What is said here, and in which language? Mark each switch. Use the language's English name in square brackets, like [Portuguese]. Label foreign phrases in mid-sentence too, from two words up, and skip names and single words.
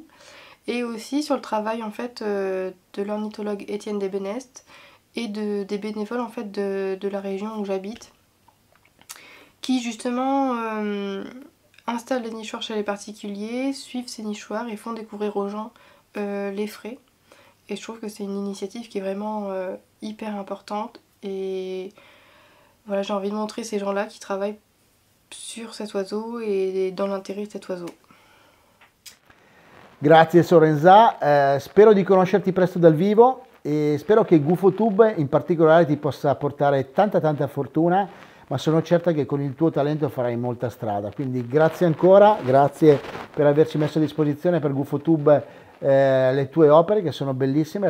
[French] Et aussi sur le travail en fait de l'ornithologue Étienne Desbenest et des bénévoles en fait de la région où j'habite, qui justement installent les nichoirs chez les particuliers, suivent ces nichoirs et font découvrir aux gens les frais. Et je trouve que c'est une initiative qui est vraiment hyper importante. Et voilà, j'ai envie de montrer ces gens-là qui travaillent sur cet oiseau et dans l'intérêt de cet oiseau. [Italian] Grazie Sorenza, spero di conoscerti presto dal vivo e spero che GufoTube in particolare ti possa portare tanta fortuna, ma sono certa che con il tuo talento farai molta strada. Quindi grazie ancora, grazie per averci messo a disposizione per GufoTube le tue opere che sono bellissime.